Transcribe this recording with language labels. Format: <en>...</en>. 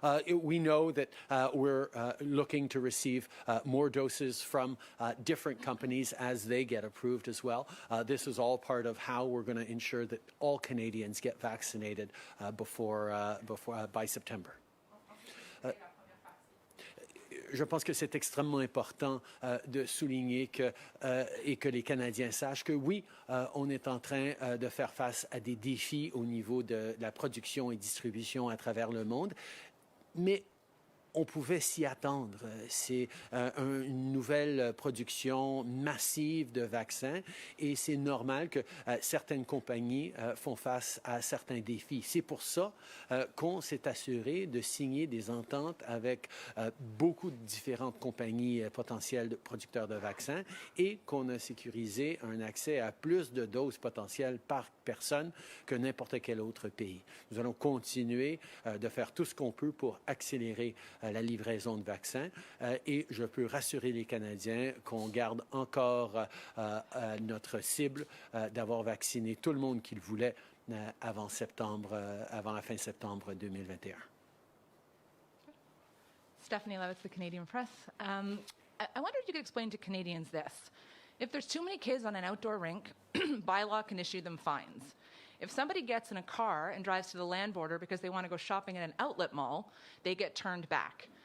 <en>We know that we're looking to receive more doses from different companies as they get approved as well. This is all part of how we're going to ensure that all Canadians get vaccinated by September.</en> <fr>Je pense que c'est extrêmement important de souligner et que les Canadiens sachent que oui, on est en train de faire face à des défis au niveau de la production et distribution à travers le monde. Mais on pouvait s'y attendre. C'est une nouvelle production massive de vaccins et c'est normal que certaines compagnies font face à certains défis. C'est pour ça qu'on s'est assuré de signer des ententes avec beaucoup de différentes compagnies potentielles de producteurs de vaccins et qu'on a sécurisé un accès à plus de doses potentielles par personne que n'importe quel autre pays. Nous allons continuer de faire tout ce qu'on peut pour accélérer la livraison de vaccins et je peux rassurer les Canadiens qu'on garde encore notre cible d'avoir vacciné tout le monde qu'ils voulaient avant la fin septembre 2021.</fr> <en>Stephanie Levitz, the Canadian Press. I wonder if you could explain to Canadians this. If there's too many kids on an outdoor rink, bylaw can issue them fines. If somebody gets in a car and drives to the land border because they want to go shopping at an outlet mall, they get turned back.</en>